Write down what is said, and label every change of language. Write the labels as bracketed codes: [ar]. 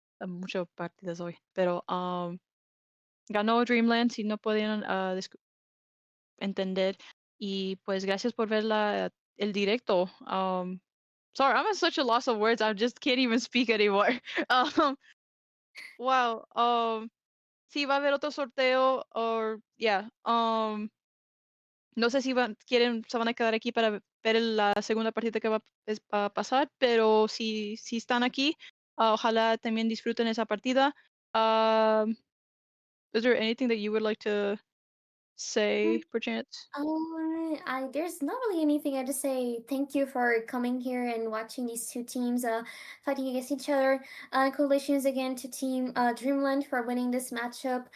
[es] Muchas partidas hoy, pero ganó Dreamland si no podían entender. Y pues gracias por ver el directo. [en] Sorry, I'm at such a loss of words. I just can't even speak anymore. [es] Um, wow. Sí va a haber otro sorteo [en] or yeah. [es] No sé si se van a quedar aquí para ver la segunda partida que va a pasar, pero si están aquí, ojalá también disfruten esa partida. [en] Um, is there anything that you would like to say, perchance? There's not really anything. I just say thank you for coming here and watching these two teams fighting against each other. Congratulations again to Team Dreamland for winning this matchup.